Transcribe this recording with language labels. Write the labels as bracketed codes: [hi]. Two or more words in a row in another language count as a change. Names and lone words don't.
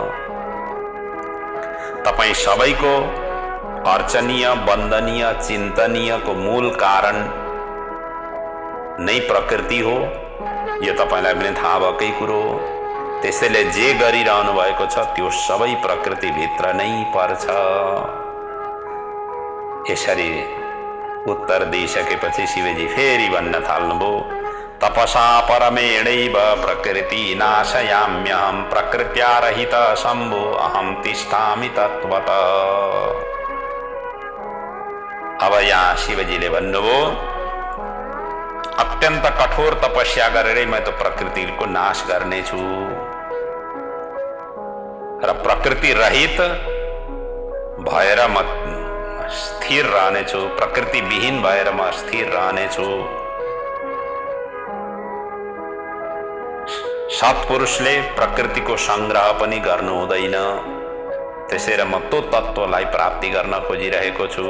[ne] तपाईं सबैको अर्चनीय वन्दनीय चिन्तनीयको मूल कारण नै प्रकृति हो, यो तपाईलाई पनि थाहा भएकै कुरो हो। त्यसैले जे गरिरहनु भएको छ त्यो सबै प्रकृति भित्र नै पर्छ। यसरी उत्तर दिइसकेपछि शिवजी फेरि भन्न थाल्नुभयो, [sa] तपसा परमेणैव प्रकृति नाशयाम्यहं प्रकृत्या रहित शम्भो अहं तिष्ठामि तत्वत। [ne] अब यहाँ शिवजीले भन्नुभयो, अत्यन्त कठोर तपस्या गरेरै मैं तो प्रकृतिको नाश गर्नेछु र प्रकृति रहित भएर म स्थिर रहनेछु, प्रकृति विहीन भएर म स्थिर रहनेछु। सत्पुरुषले प्रकृतिको संग्रह पनि गर्नु हुँदैन, त्यसैले म त्यो तत्त्वलाई प्राप्ति गर्न खोजिरहेको छु।